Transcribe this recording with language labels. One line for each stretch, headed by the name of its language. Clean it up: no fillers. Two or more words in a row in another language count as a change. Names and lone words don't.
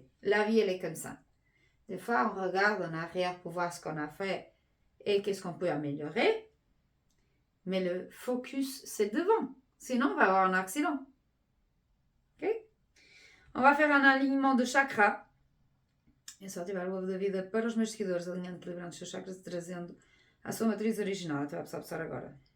French: La vie, elle est comme ça. Des fois, on regarde en arrière pour voir ce qu'on a fait et qu'est-ce qu'on peut améliorer. Mais le focus, c'est devant. Sinon, on va avoir un accident. Ok? On va faire un alignement de chakras.
Portuguese: E só ativar o ovo da vida para os meus seguidores, alinhando, equilibrando os seus chakras e trazendo a sua matriz original. Até vai passar agora.